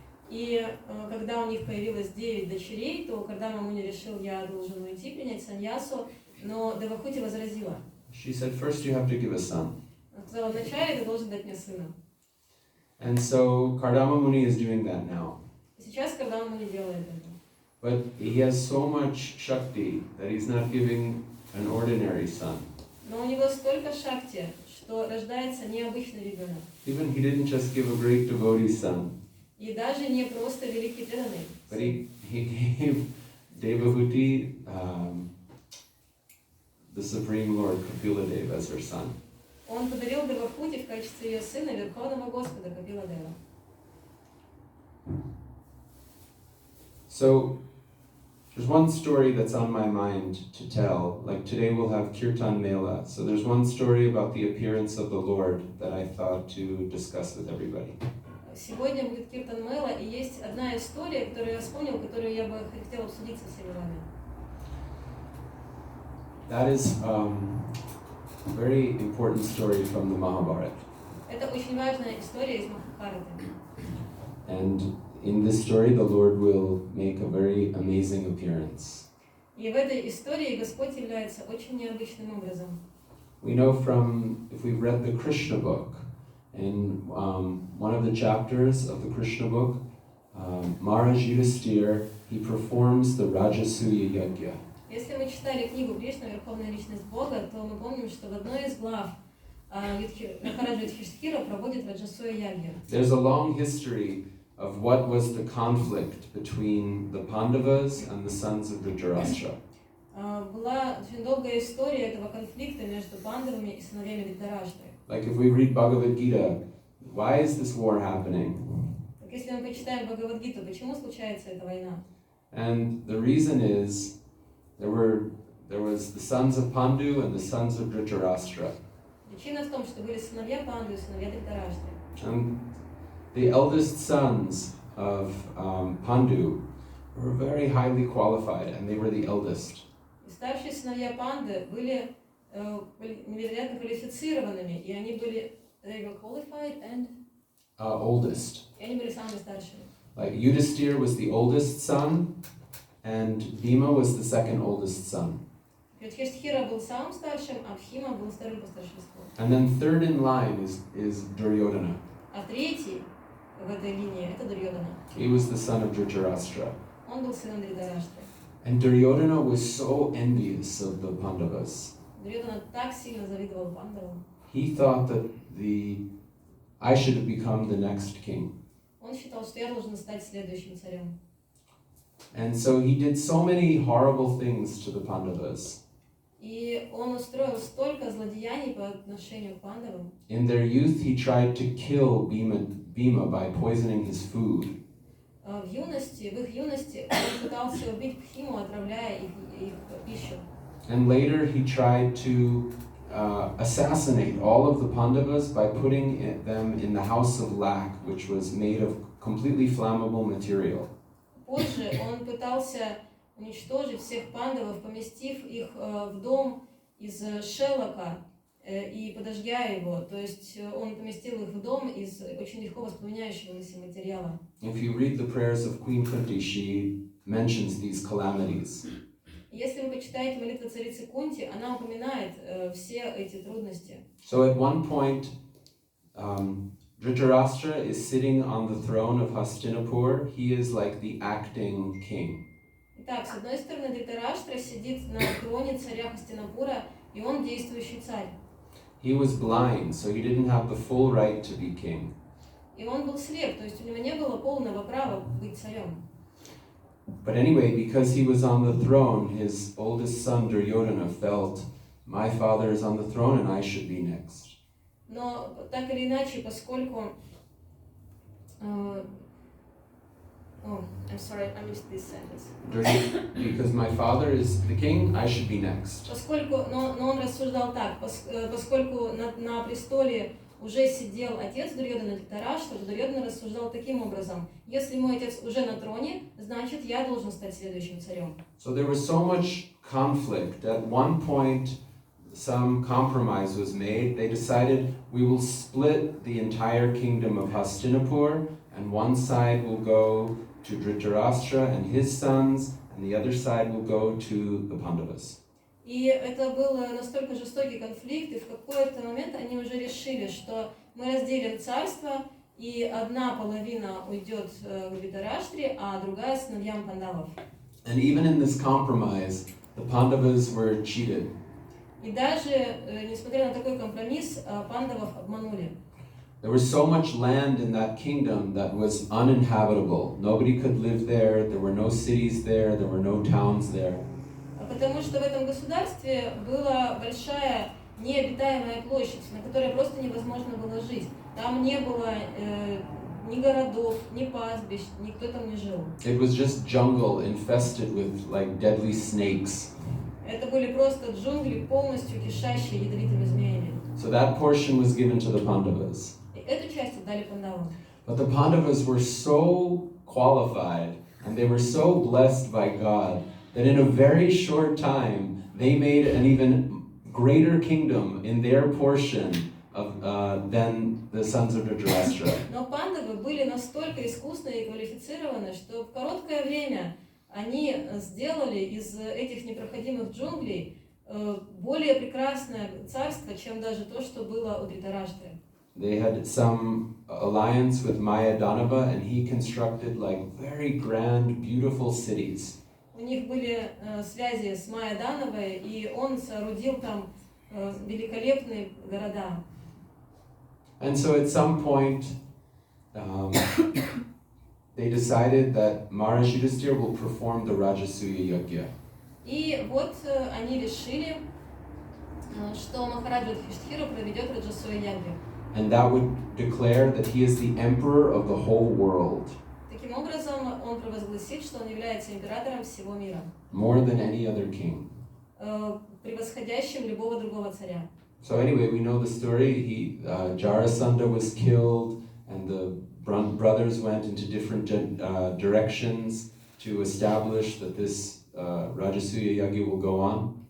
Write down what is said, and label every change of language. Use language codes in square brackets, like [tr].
[ru] И когда у них появилось 9 дочерей, то Кардама Муни решил, я должен уйти, принять саньясу, но Девахути возразила. [en] She said, first you have to give a son. [ru] Она сказала, вначале ты должен дать мне сына. [en] And so Kardama Muni is doing that now. [ru] И сейчас Кардама Муни делает это. [en] But he has so much shakti that he's not giving an ordinary son. [ru] Но у него столько шакти, что рождается необычный ребенок. [en] Even he didn't just give a great devotee son, [ru] И даже не просто великий преданный. [en] but he gave Devahuti the Supreme Lord Kapila Deva as her son. [ru] Он подарил Девахути в качестве ее сына Верховного Господа Капила Дева. [en] So there's one story that's on my mind to tell. Like today we'll have Kirtan Mela. So there's one story about the appearance of the Lord that I thought to discuss with everybody. [ru] Сегодня будет Киртан Мела, и есть одна история, которую я вспомнил, которую я бы хотела обсудить со всеми вами. [en] That is a very important story from the Mahabharata. [ru] Это очень важная история из Махабхараты. [en] And in this story, the Lord will make a very amazing appearance. [ru] И в этой истории Господь является очень необычным образом. [en] We know from, if we've read the Krishna book, in one of the chapters of the Krishna book, Maharaj Yudhisthira, he performs the Rajasuya Yajna. [ru] Если мы читали книгу Кришна, Верховная Личность Бога, то мы помним, что в одной из глав Махараджа Юдхиштхира проводит Раджасуя Ягья. [en] There's a long history of what was the conflict between the Pandavas and the sons of Dhritarashtra. [ru] Была очень долгая история этого конфликта между пандавами и сыновьями Dhritarashtra. [en] Like if we read Bhagavad Gita, why is this war happening? [ru] Так если мы почитаем Бхагавадгиту, почему случается эта война? [en] And the reason is there was the sons of Pandu and the sons of Dhritarashtra. [ru] Причина в том, что были сыновья Панду и сыновья Dhritarashtra. [en] And the eldest sons of Pandu were very highly qualified, and they were the eldest. [ru] И старшие сыновья Панды были невероятно квалифицированными, и они были [en] they were qualified and Oldest. [ru] и они были самыми старшими. [en] Like Yudhisthira was the oldest son, and Bhima was the second oldest son. [ru] Юдхиштхира был самым старшим, а Бхима был вторым по старшинству. [en] And then third in line is Duryodhana. [ru] А третий в этой линии это Дурьодана. [en] He was the son of Dhritarashtra. [ru] Он был сыном Dhritarashtra. [en] And Duryodhana was so envious of the Pandavas. [ru] Дурьодана так сильно завидовал пандавам. [en] He thought that I should have become the next king. [ru] Он считал, что я должен стать следующим царем. [en] And so he did so many horrible things to the Pandavas. [ru] И он устроил столько злодеяний по отношению к пандавам. [en] In their youth, he tried to kill Bhima by poisoning his food. [ru] В их юности он пытался убить Бхиму, отравляя их пищу. [en] And later, he tried to assassinate all of the Pandavas by putting them in the house of lac, which was made of completely flammable material. [ru] Позже он пытался уничтожить всех пандавов, поместив их в дом из шелока и подожгя его. То есть он поместил их в дом из очень легко воспламеняющегося материала. [en] If you read the prayers of Queen Kunti, she mentions these calamities. [ru] Если вы почитаете молитву царицы Кунти, она упоминает все эти трудности. [en] So at one point, Dhritarashtra is sitting on the throne of Hastinapur. He is like the acting king. [ru] Итак, с одной стороны, Дритараштра сидит на троне царя Хастинапура, и он действующий царь. [en] He was blind, so he didn't have the full right to be king. [ru] И он был слеп, то есть у него не было полного права быть царем. [en] But anyway, because he was on the throne, his oldest son Duryodhana felt, my father is on the throne and I should be next. [ru] Но так или иначе, поскольку... [en] I'm sorry, I missed this sentence. Because my father is the king, I should be next. [ru] Но он рассуждал так, поскольку на престоле уже сидел отец Дурьодана Дритараштра, то Дурьодана рассуждал таким образом: если мой отец уже на троне, значит я должен стать следующим царем. [en] So there was so much conflict. At one point, some compromise was made. They decided we will split the entire kingdom of Hastinapur, and one side will go to Dhritarashtra and his sons, and the other side will go to the Pandavas. [ru] И это был настолько жестокий конфликт, и в какой-то момент они уже решили, что мы разделим царство, и одна половина уйдет к Dhritarashtре, а другая сыновьям пандавов. [en] And even in this compromise, the Pandavas were cheated. [ru] И даже, несмотря на такой компромисс, пандавов обманули. [en] There was so much land in that kingdom that was uninhabitable. Nobody could live there. There were no cities there. There were no towns there. [ru] Потому что в этом государстве была большая необитаемая площадь, на которой просто невозможно было жить. Там не было ни городов, ни пастбищ, никто там не жил. [en] It was just jungle infested with like deadly snakes. [ru] Это были просто джунгли, полностью кишащие ядовитыми змеями. [en] So that portion was given to the Pandavas. [ru] И эту часть отдали пандавам. [en] But the Pandavas were so qualified and they were so blessed by God that in a very short time they made an even greater kingdom in their portion of, than the sons of Dhritarashtra. [ru] Но пандавы были настолько искусны и квалифицированы, что в короткое время они сделали из этих непроходимых джунглей более прекрасное царство, чем даже то, что было у Дритараштры. [en] They had some alliance with Mayadanava, and he constructed like very grand, beautiful cities. [ru] У них были связи с Майя-Дановой, и он соорудил там великолепные города. [en] And so at some point, they decided that Maharishi Yudhisthira will perform the Rajasuya Yajna. [ru] И вот они решили, что Махараджа Юдхиштхира проведет Раджасуя Ягью. [en] And that would declare that he is the emperor of the whole world. [ru] Таким образом, он провозгласит, что он является императором всего мира, [en] More than any other king. [ru] превосходящим любого другого царя. [en] So anyway, we know the story. Jarasandha was killed, and the brothers went into different directions to establish that this Rajasuya Yajna will go on.